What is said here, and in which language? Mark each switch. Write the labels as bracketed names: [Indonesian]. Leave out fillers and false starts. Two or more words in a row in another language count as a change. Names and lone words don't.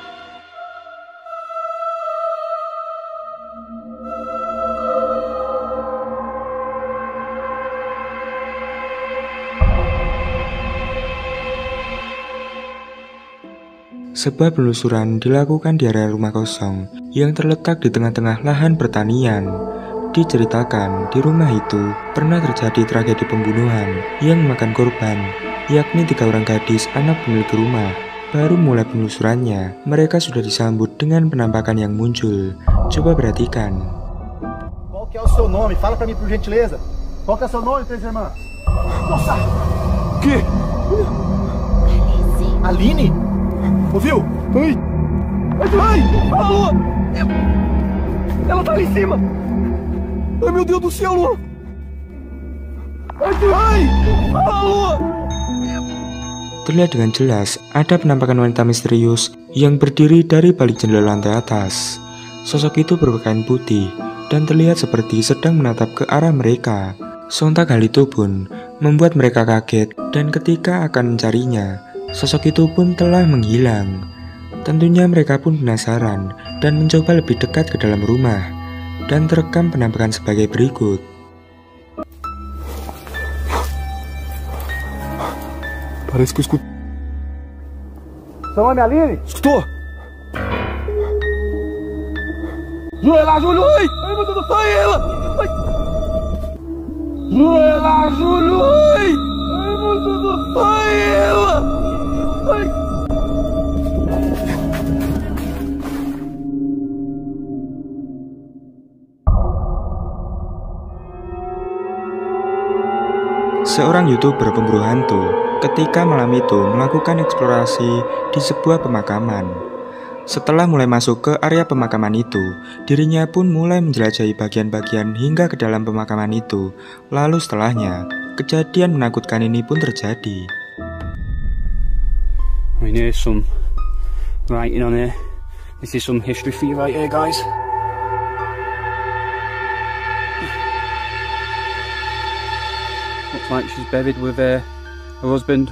[Indonesian] Sebuah penelusuran dilakukan di area rumah kosong yang terletak di tengah-tengah lahan pertanian. Diceritakan di rumah itu pernah terjadi tragedi pembunuhan yang memakan korban, yakni 3 orang gadis anak pemilik rumah. Baru mulai penelusurannya, mereka sudah disambut dengan penampakan yang muncul. Coba perhatikan. [Portuguese] Qual que é o seu nome? Fala pra mim por gentileza. Qual que é o seu nome, Três Irmãs? Nossa! Que? Aline? Ouviu? Ai! Ai! A lua! Ela tá ali em cima! Ai, meu Deus do céu, lua! Ai! A lua! [Indonesian] Terlihat dengan jelas ada penampakan wanita misterius yang berdiri dari balik jendela lantai atas. Sosok itu berpakaian putih dan terlihat seperti sedang menatap ke arah mereka. Sontak hal itu pun membuat mereka kaget, dan ketika akan mencarinya, sosok itu pun telah menghilang. Tentunya mereka pun penasaran dan mencoba lebih dekat ke dalam rumah, dan terekam penampakan sebagai berikut. [Portuguese] Parece que eu escuto. Seu nome é Aline? Escutou? Joelha, Júlio! Ai, meu Deus do céu, ela! Joelha, Júlio! Ai, meu Deus do céu, ela! Ai. [Indonesian] Seorang YouTuber pemburu hantu ketika malam itu melakukan eksplorasi di sebuah pemakaman. Setelah mulai masuk ke area pemakaman itu, dirinya pun mulai menjelajahi bagian-bagian hingga ke dalam pemakaman itu. Lalu setelahnya, kejadian menakutkan ini pun terjadi. [English] We need some writing on here. This is some history for you right here, guys. Looks like she's buried with her husband.